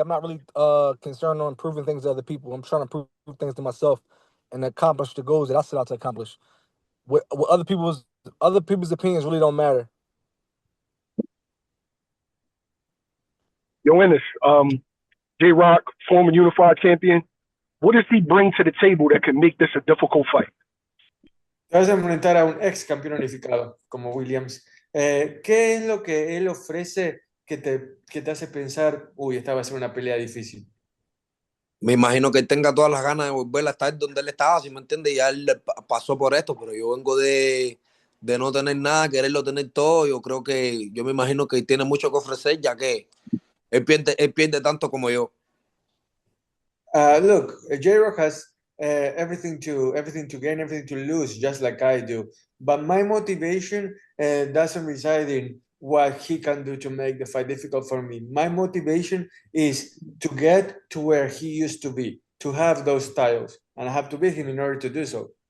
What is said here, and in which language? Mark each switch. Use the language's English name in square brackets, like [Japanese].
[English] I'm not really concerned on proving things to other people. I'm trying to prove things to myself and accomplish the goals that I set out to accomplish. What other people's opinions really don't matter. Ioannis, J-Rock, former unified champion. What does he bring to the table that can make this a difficult fight? [Spanish] Te vas a enfrentar a un ex campeón unificado como Williams. ¿Qué es lo que él ofrece que te hace pensar, uy, esta va a ser una pelea difícil? Me imagino que él tenga todas las ganas de volver a estar donde él estaba, si me entiende, ya él pasó por esto, pero yo vengo de no tener nada, quererlo tener todo. Yo me imagino que tiene mucho que ofrecer, ya que él pierde tanto como yo. [English] Look, J-Rock has everything to gain, everything to lose, just like I do. But my motivation doesn't reside in what he can do to make the fight difficult for me. My motivation is to get to where he used to be, to have those titles, and I have to beat him in order to do so.